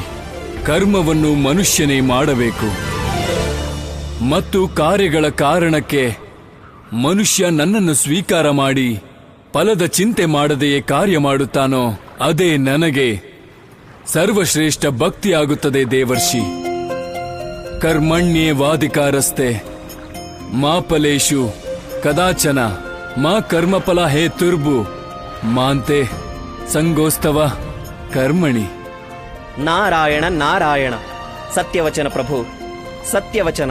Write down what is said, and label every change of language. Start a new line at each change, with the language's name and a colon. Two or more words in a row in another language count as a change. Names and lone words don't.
Kannada: ಕರ್ಮವನ್ನು ಮನುಷ್ಯನೇ ಮಾಡಬೇಕು ಮತ್ತು ಕಾರ್ಯಗಳ ಕಾರಣಕ್ಕೆ ಮನುಷ್ಯ ನನ್ನನ್ನು ಸ್ವೀಕಾರ ಮಾಡಿ ಫಲದ ಚಿಂತೆ ಮಾಡದೆಯೇ ಕಾರ್ಯ ಮಾಡುತ್ತಾನೋ ಅದೇ ನನಗೆ ಸರ್ವಶ್ರೇಷ್ಠ ಭಕ್ತಿಯಾಗುತ್ತದೆ ದೇವರ್ಷಿ.
Sanskrit: ಕರ್ಮಣ್ಯೇವಾಧಿಕಾರಸ್ತೆ ಮಾ ಫಲೇಷು ಕದಾಚನ ಮಾ ಕರ್ಮಫಲ ಹೇ ತುರ್ಬು ಮಾಂತೆ ಸಂಗೋಸ್ತವ ಕರ್ಮಣಿ.
Kannada: ನಾರಾಯಣ ನಾರಾಯಣ, ಸತ್ಯವಚನ ಪ್ರಭು, ಸತ್ಯವಚನ.